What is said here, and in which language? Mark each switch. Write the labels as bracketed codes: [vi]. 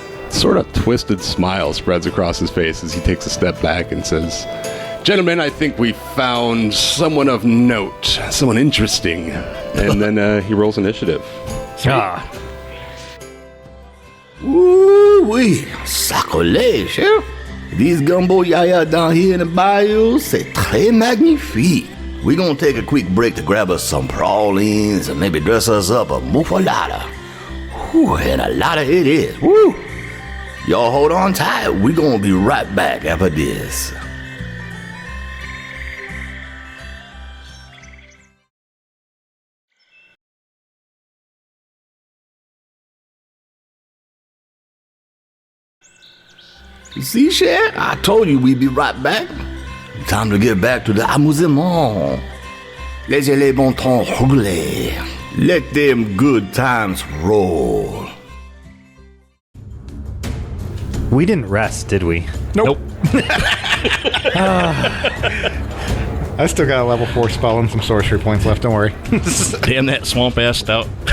[en] Sort of twisted smile spreads across his face as he takes a step back and says, "Gentlemen, I think we found someone of note, someone interesting." And then he rolls initiative. Ooh-wee, sacrilege, Sheriff. These gumbo yaya down here in the bayou, [fr] c'est très magnifique. [en] We gonna take a quick break to grab us some pralines and maybe dress us up a muffalata. Whew, and a lot of it is. Woo! Y'all hold on tight. We gonna be right back after this. You see, Sheriff? I told you we'd be right back. Time to get back to the amusement. [fr] Laissez les bons temps rouler. [en] Let them good times roll. We didn't rest, did we? Nope. I still got a level 4 spell and some sorcery points left, don't worry. Damn that swamp ass stout.